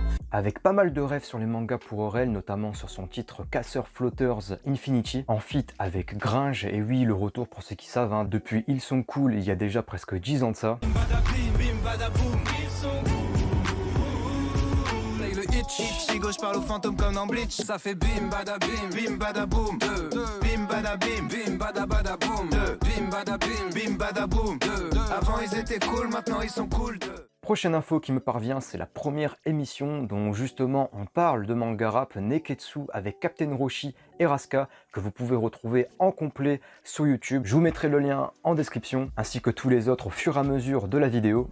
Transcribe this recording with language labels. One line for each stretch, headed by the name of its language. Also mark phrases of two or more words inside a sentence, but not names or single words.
French: Avec pas mal de rêves sur les mangas pour Aurel, notamment sur son titre Casseur Floaters Infinity, en feat avec Gringe, et oui, le retour pour ceux qui savent, hein, depuis Ils sont cool, il y a déjà presque 10 ans de ça. Je parle au fantôme comme dans Bleach. Ça fait bim bada bim bada boom. Bim bada bim bada bada boom. Bim bada bim bada boom. Avant ils étaient cool, maintenant ils sont cool. Prochaine info qui me parvient, c'est la première émission dont justement on parle de manga rap, Neketsu, avec Captain Roshi et Raska, que vous pouvez retrouver en complet sur YouTube. Je vous mettrai le lien en description, ainsi que tous les autres au fur et à mesure de la vidéo.